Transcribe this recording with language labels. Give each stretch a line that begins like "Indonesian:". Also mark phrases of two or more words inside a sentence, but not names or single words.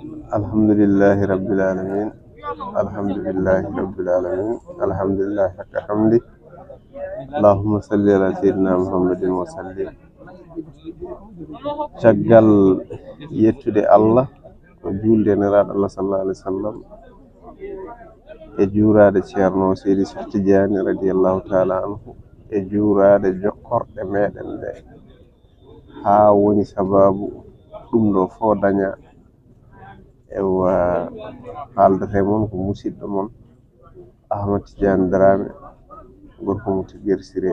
Arabic: الحمد لله رب العالمين الحمد لله رب العالمين. الحمد لله حق حمده اللهم صل على سيدنا محمد وسلم.
Fula: Caggal yettude Allah ko julde neraɗo Allah
Arabic: صلى الله عليه وسلم
Fula: e juurade ceerno Seydi Cheikh Tidiane
Arabic: رضي الله تعالى عنه
Fula: e juurade jokkorɗe meɗen ɗe ha woni sababu ɗum ɗo fo daña ewa haaldete mon ko musidɗo mon Ahmad Tidiane Dramé gorko mo Tigguere